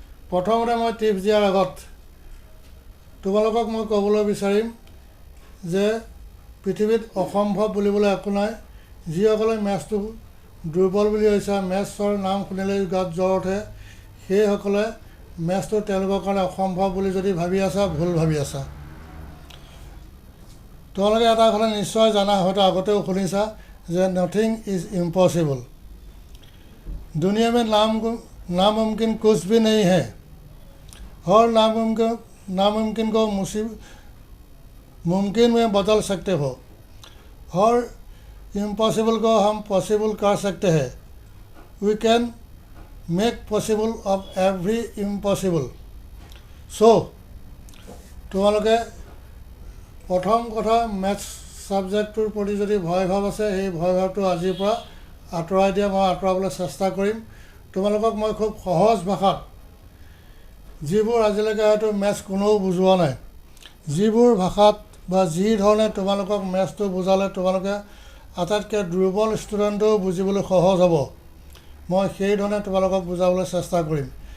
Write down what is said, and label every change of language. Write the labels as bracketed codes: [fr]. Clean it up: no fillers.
[as] প্ৰথমতে মই টিপছ দিয়াৰ আগত তোমালোকক মই ক'বলৈ বিচাৰিম যে পৃথিৱীত অসম্ভৱ বুলিবলৈ একো নাই। যিসকলে মেথছটো দুৰ্বল বুলি হৈছে, মেথছৰ নাম শুনিলেই গাত জ্বৰ উঠে, সেইসকলে মেথছটো তেওঁলোকৰ কাৰণে অসম্ভৱ বুলি যদি ভাবি আছা, ভুল ভাবি আছা। তোমালোকে এটা কথা নিশ্চয় জানা, হয়তো আগতেও শুনিছা যে [en] Nothing is impossible. [hi] दुनिया में नामुमकिन कुछ भी नहीं है। हर नामुमकिन को मुमकिन में बदल सकते हो। हर इम्पॉसिबल को हम पॉसिबल कर सकते हैं। [en] We can make possible of every impossible. [as] सो তোমালোকে প্ৰথম কথা মেথছ ছাবজেক্টটোৰ প্ৰতি যদি ভয় ভাৱ আছে, সেই ভয় ভাৱটো আজিৰ পৰা আঁতৰাই দিয়া মই আঁতৰাবলৈ চেষ্টা কৰিম। তোমালোকক মই খুব সহজ ভাষাত, যিবোৰ আজিলৈকে হয়তো মেথছ কোনেও বুজোৱা নাই, যিবোৰ ভাষাত বা যি ধৰণে তোমালোকক মেথছটো বুজালে তোমালোকে আটাইতকৈ দুৰ্বল ষ্টুডেণ্টেও বুজিবলৈ সহজ হ'ব, মই সেই ধৰণে তোমালোকক বুজাবলৈ চেষ্টা কৰিম।